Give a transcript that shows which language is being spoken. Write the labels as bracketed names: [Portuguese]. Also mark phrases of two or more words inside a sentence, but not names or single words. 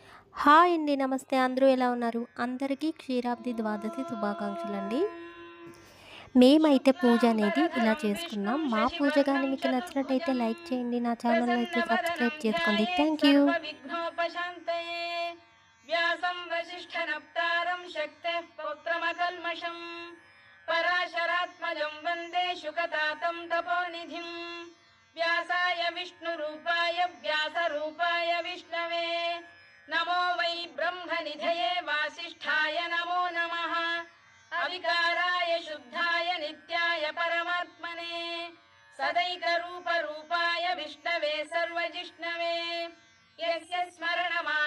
[Telugu] హాయ్ అండి. నమస్తే. అందరూ ఎలా ఉన్నారు? అందరికీ క్షీరాబ్ది ద్వాదశి శుభాకాంక్షలండి. మేమైతే పూజ అనేది ఇలా [Sanskrit] शुक्लाम्बरधरं विष्णुं [Telugu] చేసుకున్నాం. మా పూజ గాని [Sanskrit] शशिवर्णं [Telugu] మీకు నచ్చినట్టయితే [Sanskrit] चतुर्भुजं [Telugu] లైక్ చేయండి. నా ఛానెల్‌ని అయితే [Sanskrit] प्रसन्नवदनं [Telugu] సబ్స్క్రైబ్ చేసుకోండి. [Sanskrit] ध्यायेत् [English] Thank you. [Sanskrit] सर्वविघ्नोपशान्तये व्यासं वसिष्ठनप्तारं शक्तेः पौत्रमकल्मषम् पराशरात्मजं वन्दे शुकतातं तपोनिधिं व्यासाय विष्णुरूपाय व्यासरूपाय विष्णवे नमो वै ब्रह्मनिधये वासिष्ठाय नमो नमः अविकाराय शुद्धाय नित्याय परमात्मने सदैकरूपरूपाय विष्णवे सर्वजिष्णवे यस्य स्मरण